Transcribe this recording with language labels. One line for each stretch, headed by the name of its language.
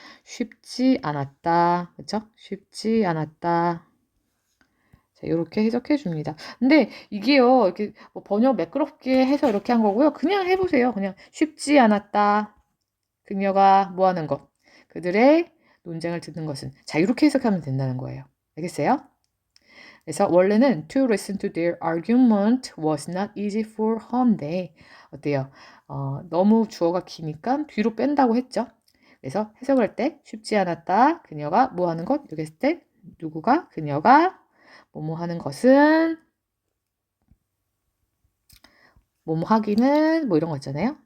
Korean: 쉽지 않았다. 그쵸? 쉽지 않았다. 자, 이렇게 해석해 줍니다. 근데 이게요, 이렇게 뭐 번역 매끄럽게 해서 이렇게 한 거고요. 그냥 해보세요. 그냥 쉽지 않았다. 그녀가 뭐 하는 것. 그들의 논쟁을 듣는 것은. 자, 이렇게 해석하면 된다는 거예요. 알겠어요? 그래서 원래는
English: to listen to their argument was not easy for her인데
Korean: 어때요? 너무 주어가 기니까 뒤로 뺀다고 했죠. 그래서 해석할 때 쉽지 않았다. 그녀가 뭐 하는 것? 이렇게 했을 때 누구가? 그녀가 뭐뭐 하는 것은 뭐뭐 하기는 뭐 이런 거 있잖아요.